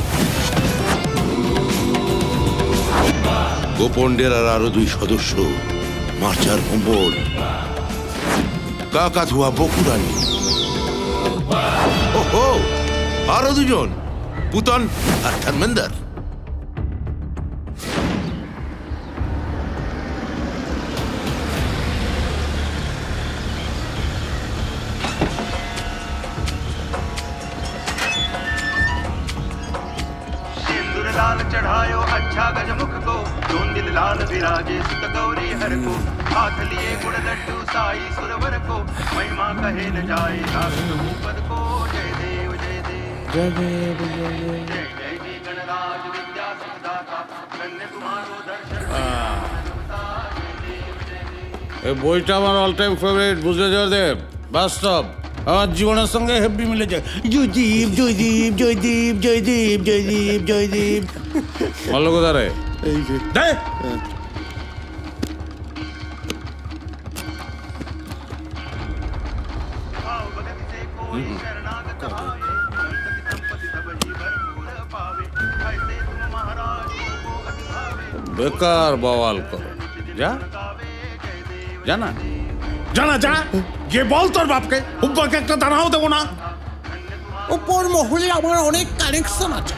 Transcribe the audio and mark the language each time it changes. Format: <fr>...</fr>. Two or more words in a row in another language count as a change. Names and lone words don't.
<bn>গোপন ডেরার আরো 2 সদস্য, মার্চার ভম্বল, কাকাতুয়া বকুরানি। ওহো, আরো 2 জন, পুতন আর ধর্মেন্দ্র।</bn> <hi>लाल चढ़ायो अच्छा गजमुख को, जोन दिल लाल विराजे सुत गौरी हर को। हाथ लिए गुण लड्डू साई सुरवर को, महिमा कहे न जाए नागत भूपद को। जय देव जय देव जय देव जय देव जय जय जी गणराज विद्या सुखदाता, धन्य तुम्हारो दर्शन।</hi> <bn>এই বইটা আমার</bn> <en>all time favourite,</en> <bn>বুঝলে জয়দেব? বাস্তব আমার জীবনের সঙ্গে হেভি মিলে যায়। জয়দীপ জয়দীপ জয়দীপ জয়দীপ জয়দীপ জয়দীপ। ভালো কথা রে, এই যে দে।</bn> <hi>भाव भगत से कोई शरणागत आए, संतति संपत्ति सब ही भरपूर पावे। ऐसे तुम महाराज को अति भावे,</hi> <bn>বেকার বওয়াল করো। যা জানা জানা যা গিয়ে বল তোর বাপকে হুব্বাকে একটা দানাও দেবো না। ওপর মহলে আমার অনেক কানেকশন আছে।</bn>